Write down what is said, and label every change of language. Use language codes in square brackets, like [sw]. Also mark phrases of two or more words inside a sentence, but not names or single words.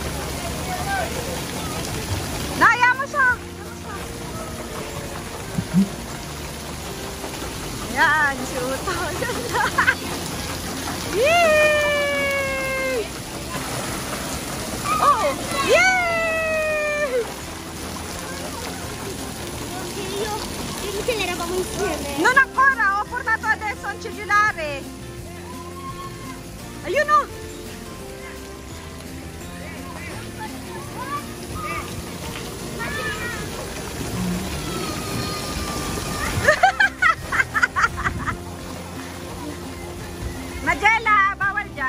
[tl] Naya mo siya. Ayan, si Uto. Yay! Oh! Yay! [it] Non ancora, ho portato adesso un cellulare. [tl] Ayun o! Majela, bawal dyan.